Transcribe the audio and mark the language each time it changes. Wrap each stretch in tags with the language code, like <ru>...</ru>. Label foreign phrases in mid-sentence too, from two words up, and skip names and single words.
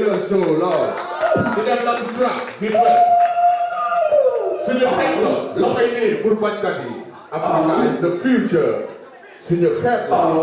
<en>so loud.</en> <wo>Di dem la si trap, hip hop. Suñu xeet la, loxoy nii pour bañkat yi.</wo> <en>Africa is the future.</en> <wo>Suñu xeet la.</wo>